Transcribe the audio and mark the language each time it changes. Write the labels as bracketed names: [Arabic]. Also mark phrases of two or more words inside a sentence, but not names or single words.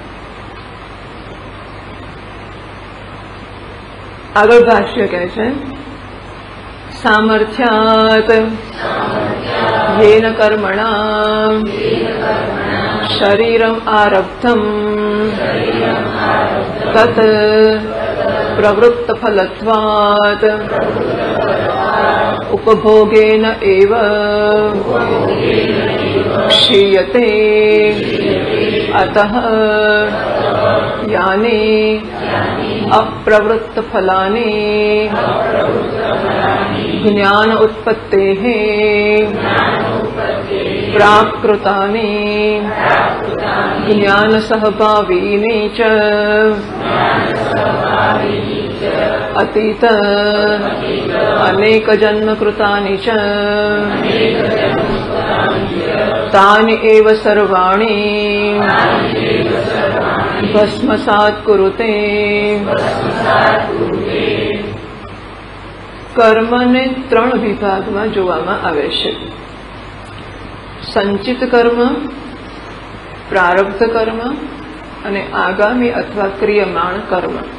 [Gujarati] આગળ ભાષ્ય કહે છે [Sanskrit] સામર્થ્યાત યેન કર્મણા શરીરમ આરબ્ધમ તત પ્રવૃત્ત ફલત્વાત ઉપભોગેન એવ क्षीयते अतः यानि अप्रवृत्त फलानि ज्ञान उत्पत्तेः प्राकृतानि ज्ञान सहभावीनि च अतीत अनेक जन्म कृतानि च तानि एव सर्वाणि भस्मसात् कुरुते। [Gujarati] કર્મને ત્રણ વિભાગમાં જોવામાં આવે છે, સંચિત કર્મ, પ્રારબ્ધ કર્મ અને આગામી અથવા ક્રિયમાણ કર્મ।